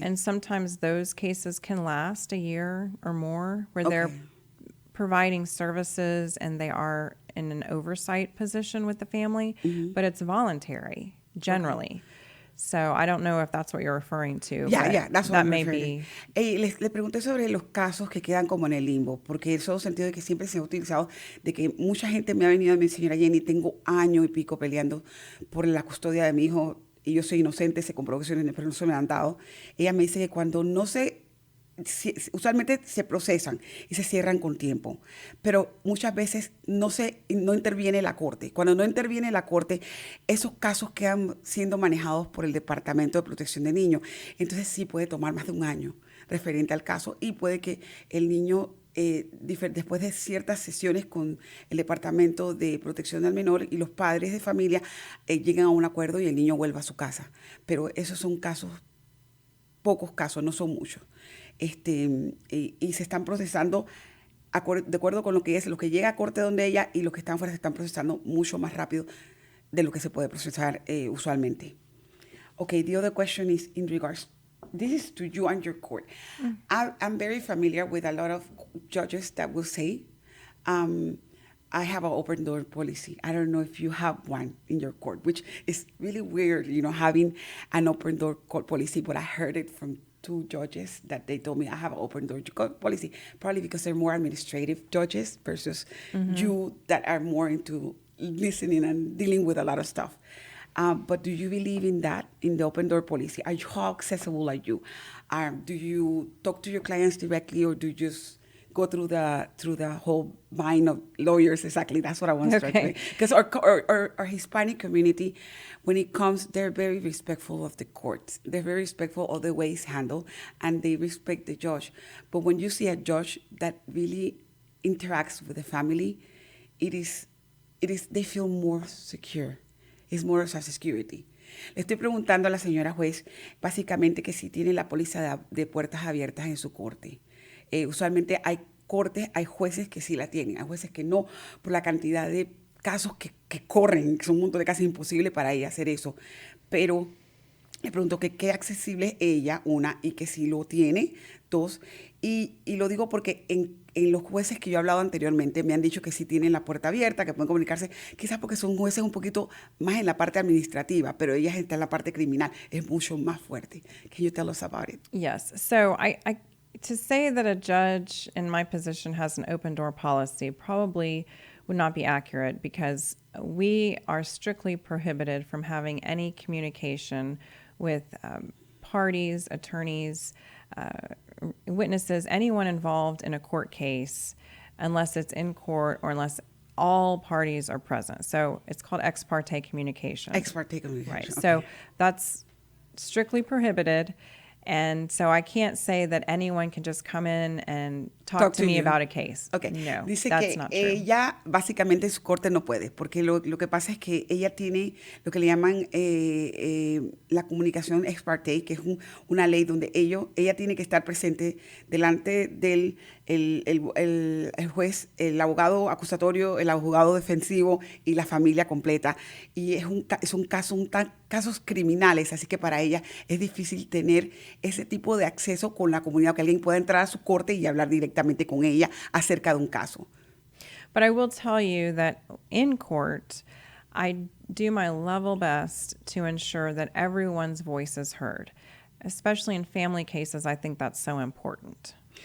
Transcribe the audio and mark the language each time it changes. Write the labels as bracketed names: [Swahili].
[English] And sometimes those cases can last a year or more, where they're Okay. providing services and they are in an oversight position with the family, but it's voluntary generally. So I don't know if that's what you're referring to. Yeah, that's what that I'm may referring be. [Spanish] Le pregunté sobre los casos que quedan como en el limbo, porque eso sentido de que siempre se ha utilizado, de que mucha gente me ha venido a mi señora Jenny, tengo año y pico peleando por la custodia de mi hijo y yo soy inocente, se comprobó que soy inocente, pero no se me han dado. Ella me dice que cuando no usualmente se procesan y se cierran con tiempo, pero muchas veces no interviene la corte. Cuando no interviene la corte, esos casos quedan siendo manejados por el Departamento de Protección de Niños. Entonces sí puede tomar más de un año referente al caso y puede que el niño, después de ciertas sesiones con el Departamento de Protección del Menor y los padres de familia, lleguen a un acuerdo y el niño vuelva a su casa. Pero esos son casos, pocos casos, no son muchos. Y se están procesando de acuerdo con lo que es, lo que llega a corte donde ella y los que están fuera se están procesando mucho más rápido de lo que se puede procesar usualmente. [English] Okay, the other question is in regards, this is to you and your court. I'm very familiar with a lot of judges that will say, I have an open door policy. I don't know if you have one in your court, which is really weird, having an open door court policy, but I heard it from 2 judges that they told me I have an open door policy, probably because they're more administrative judges versus you that are more into listening and dealing with a lot of stuff. But do you believe in that, in the open door policy? How accessible are you? Do you talk to your clients directly or do you just go through the whole mind of lawyers. Exactly, that's what I want to try to Okay. say. Because our Hispanic community, when it comes, they're very respectful of the courts. They're very respectful of the way it's handled, and they respect the judge. But when you see a judge that really interacts with the family, they feel more secure. It's more of a security. [Spanish] Le estoy preguntando a la señora juez, básicamente, que si tiene la póliza de puertas abiertas en su corte. Usualmente hay cortes, hay jueces que sí la tienen, hay jueces que no, por la cantidad de casos que corren, que son un montón de casos imposibles para ella hacer eso. Pero le pregunto que qué accesible es ella, una, y que si lo tiene, dos. Y lo digo porque en los jueces que yo he hablado anteriormente me han dicho que sí tienen la puerta abierta, que pueden comunicarse, quizás porque son jueces un poquito más en la parte administrativa, pero ella está en la parte criminal, es mucho más fuerte. [English] Can you tell us about it? Yes. So I to say that a judge in my position has an open door policy probably would not be accurate, because we are strictly prohibited from having any communication with parties, attorneys, witnesses, anyone involved in a court case, unless it's in court or unless all parties are present. So it's called ex parte communication. Ex parte communication. Right. Okay. So that's strictly prohibited. And so I can't say that anyone can just come in and talk to me you. about a case. Okay. No, [Spanish] Dice [English] that's not true. [Spanish] ella básicamente en su corte no puede, porque lo que pasa es que ella tiene lo que le llaman la comunicación ex parte, que es una ley donde ella tiene que estar presente delante del el juez, el abogado acusatorio, el abogado defensivo y la familia completa. Y son casos criminales, así que para ella es difícil tener ese tipo de acceso con la comunidad, que alguien pueda entrar a su corte y hablar directamente con ella acerca de un caso. [English] But I will tell you that in court, I do my level best to ensure that everyone's voice is heard. Especially in family cases, I think that's so important.